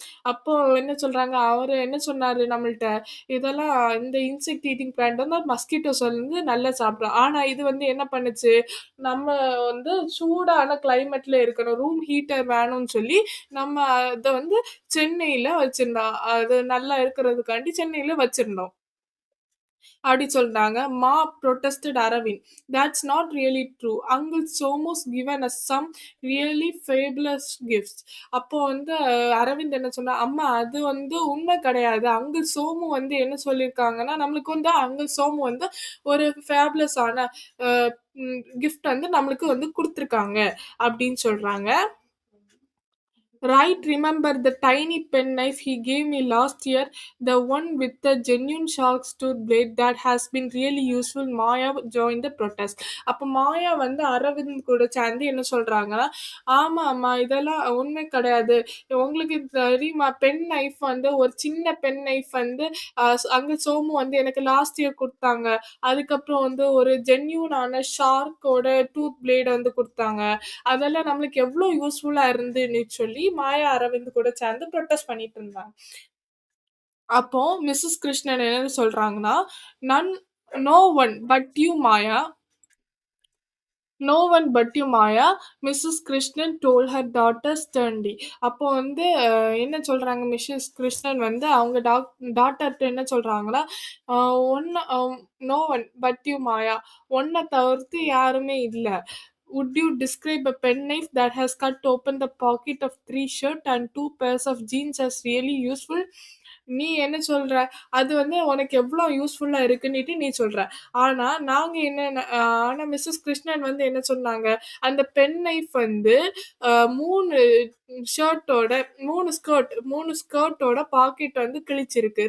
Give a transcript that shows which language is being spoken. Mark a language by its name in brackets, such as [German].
[Tamil] அப்போ என்ன சொல்றாங்க, அவரு என்ன சொன்னாரு நம்மள்ட்ட, இதெல்லாம் இந்த இன்செக்ட் ஈட்டிங் பிளான்ட் வந்து மஸ்கிட்டோஸ் வந்து நல்லா சாப்பிடும், ஆனா இது வந்து என்ன பண்ணுச்சு, நம்ம வந்து சூடான கிளைமேட்ல இருக்கணும், ரூம் ஹீட்டர் வேணும்னு சொல்லி நம்ம அதை வந்து சென்னையில வச்சிருந்தோம், அது நல்லா இருக்கிறதுக்காண்டி சென்னையில வச்சிருந்தோம் அப்படி சொல்றாங்க. [English] Ma protested Aravind. That's not really true. Uncle Somo's given us some really fabulous gifts. [Tamil] அப்போ வந்து அரவிந்த் என்ன சொன்னா, அம்மா அது வந்து உண்மை கிடையாது. அங்கிள் சோமு வந்து என்ன சொல்லியிருக்காங்கன்னா, நம்மளுக்கு வந்து அங்கிள் சோமு வந்து ஒரு ஃபேபுலஸ் ஆன கிஃப்ட் வந்து நம்மளுக்கு வந்து கொடுத்துருக்காங்க அப்படின்னு சொல்றாங்க. [English] Right, remember the tiny penknife he gave me last year, the one with the genuine shark's tooth blade that has been really useful. Maya joined the protest. [Tamil] அப்ப மாயா வந்து அரவிந்த் கூட சேர்ந்து என்ன சொல்றாங்கன்னா, ஆமா ஆமா இதெல்லாம் உண்மை கிடையாது. உங்களுக்கு இது தெரியுமா பென் நைஃப் வந்து ஒரு சின்ன பென் நைஃப் வந்து அங்க சோமு வந்து எனக்கு லாஸ்ட் இயர் குடுத்தாங்க. அதுக்கப்புறம் வந்து ஒரு ஜென்யூனான ஷார்க்கோட டூத் பிளேட் வந்து குடுத்தாங்க. அதெல்லாம் நம்மளுக்கு எவ்ளோ யூஸ்ஃபுல்லா இருந்துன்னு சொல்லி மாயா அரவிந்த் கூட சேர்ந்து ப்ரொட்டஸ்ட் பண்ணிட்டு இருந்தாங்க. அப்போ மிஸ்ஸஸ் கிருஷ்ணன் என்ன சொல்றாங்கன்னா, [English] None no one but you Maya no one but you Maya Mrs Krishnan told her daughter sternly. [Tamil] அப்போ வந்து என்ன சொல்றாங்க மிஸ்ஸஸ் கிருஷ்ணன் வந்து அவங்க டாட்டர்கிட்ட என்ன சொல்றாங்கன்னா, ஒன்னு [English] no one but you Maya, [Tamil] ஒன்னை தவிர்த்து யாருமே இல்லை. [English] would you describe a penknife that has cut open the pocket of three shirt and two pairs of jeans as really useful? [Tamil] நீ என்ன சொல்ற? அது வந்து உனக்கு எவ்ளோ யூஸ்ஃபுல்லா இருக்குன்னுட்டு நீ சொல்ற. ஆனா நாங்க என்ன ஆனா மிஸ்ஸஸ் கிருஷ்ணன் வந்து என்ன சொன்னாங்க? அந்த பென் நைஃப் வந்து 3 ஷர்ட்டோட 3 ஸ்கர்ட்டோட பாக்கெட் வந்து கிழிச்சிருக்கு.